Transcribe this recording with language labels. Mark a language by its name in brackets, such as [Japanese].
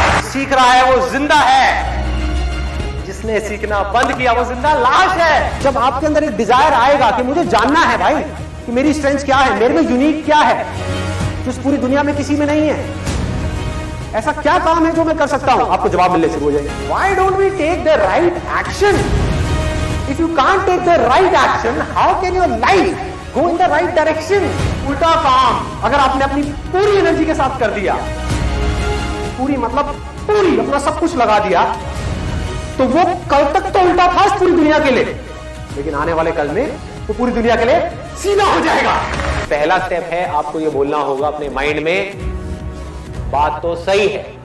[Hindi] सीख रहा है वो जिंदा है, जिसने सीखना बंद किया वो जिंदा लाश है। जब आपके अंदर एक डिजायर आएगा कि मुझे जानना है भाई कि मेरी स्ट्रेंथ क्या है, मेरे में यूनिक क्या है जो इस पूरी दुनिया में किसी में नहीं है, ऐसा क्या काम है जो मैं कर सकता हूं, आपको जवाब मिलने शुरू हो जाएगा। [English] Why don't we take the right action? If you can't take the right action, how can your life go in the right direction? [Hindi] उल्टा काम अगर आपने अपनी पूरी एनर्जी के साथ कर दिया, पूरी मतलब पूरी अपना सब कुछ लगा दिया, तो वो कल तक तो उल्टा था इस पूरी दुनिया के लिए, लेकिन आने वाले कल में तो पूरी दुनिया के लिए सीधा हो जाएगा। पहला स्टेप है आपको ये बोलना होगा अपने माइंड में, बात तो सही है।